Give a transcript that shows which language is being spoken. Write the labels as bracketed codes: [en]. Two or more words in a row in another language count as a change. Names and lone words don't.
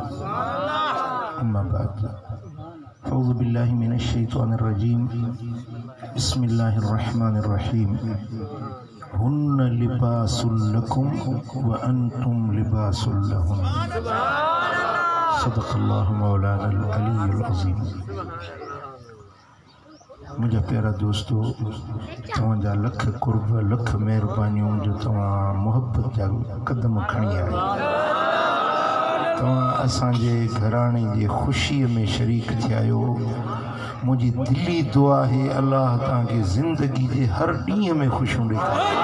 [ar] أما بعد، أعوذ بالله من الشيطان الرجيم. بسم الله الرحمن الرحيم. هن لباس لكم وأنتم لباس لهن. صدق الله مولانا العلي العظيم. [sd] मुझे प्यारा दोस्तों, तव्हांजा लख कुर्ब लख मेहरबानियों जो तव्हां मोहब्बत जा कदम खणी आया। तव्हां असांजे घराणे जी ख़ुशीअ में शरीक थिया आहियो। मुझी दिली दुआ है अल्लाह तव्हांखे ज़िंदगी जे हर ॾींहं में ख़ुशियूं ॾेखारे।